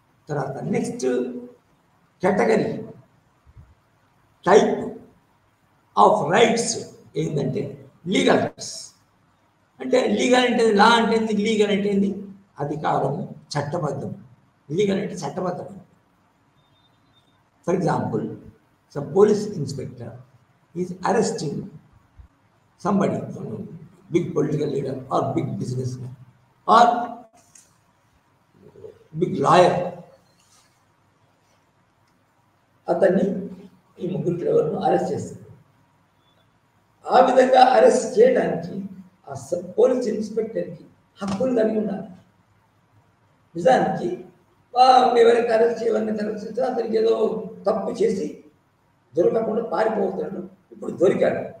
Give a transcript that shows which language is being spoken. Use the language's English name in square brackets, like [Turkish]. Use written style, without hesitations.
[Telugu] తర్వాత next category type of rights ఏంటంటే legal rights. అంటే లీగల్ అంటే లా అంటే ఏంది, లీగల్ అంటే ఏంది, అధికారము, చట్టబద్ధం. లీగల్ అంటే చట్టబద్ధం. [English] For example, some police inspector is arresting somebody, big political leader or big businessman or big lawyer. [Telugu] అతన్ని ఈ ముగ్గురు ఎవరిని అరెస్ట్ చేస్తారు. ఆ విధంగా అరెస్ట్ చేయడానికి ఆ పోలీస్ ఇన్స్పెక్టర్కి హక్కులు కలిగి ఉండాలి. నిజానికి ఎవరైతే అరెస్ట్ చేయాలని అరెస్ట్ అతనికి ఏదో తప్పు చేసి దొరకకుండా పారిపోతున్నాడు. ఇప్పుడు దొరికాడు.